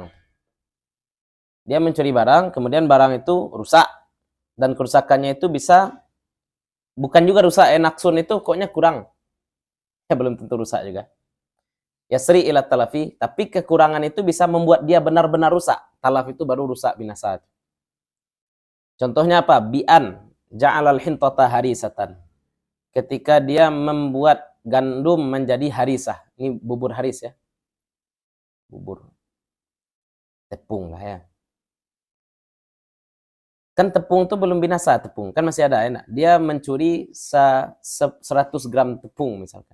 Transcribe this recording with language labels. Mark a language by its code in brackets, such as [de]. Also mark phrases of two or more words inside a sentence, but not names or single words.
[id] Dia mencuri barang, kemudian barang itu rusak, dan kerusakannya itu bisa bukan juga rusak, naqsun itu pokoknya kurang. Ya belum tentu rusak juga. [ar] يسري إلى تلف, [id] tapi kekurangan itu bisa membuat dia benar-benar rusak. Talaf itu baru rusak, binasa. Contohnya apa? [ar] بأن جعل الحنطة هريسة. [id] Ketika dia membuat gandum menjadi harisah. Ini bubur haris ya. Bubur. Tepung lah ya. Kan tepung itu belum binasa, tepung. Kan masih ada enak. Dia mencuri 100 gram tepung misalkan.